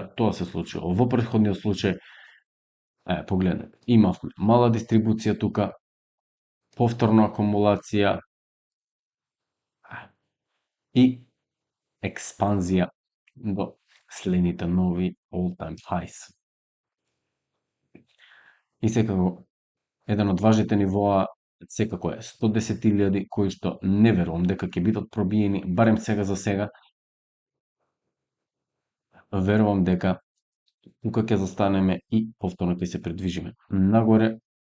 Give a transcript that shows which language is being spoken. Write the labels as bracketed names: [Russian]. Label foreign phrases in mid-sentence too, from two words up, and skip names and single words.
[Macedonian] Тоа се случило во претходниот случај. Погледнете, имавме мала дистрибуција тука, повторна акумулација и експанзија до следните нови [English] all-time highs. [Macedonian] И секако, еден од важните нивоа секако е 110.000, кои што не верувам дека ќе бидат пробиени, барем сега за сега. Верувам дека тука ќе застанеме и повторно ќе се придвижиме нагоре.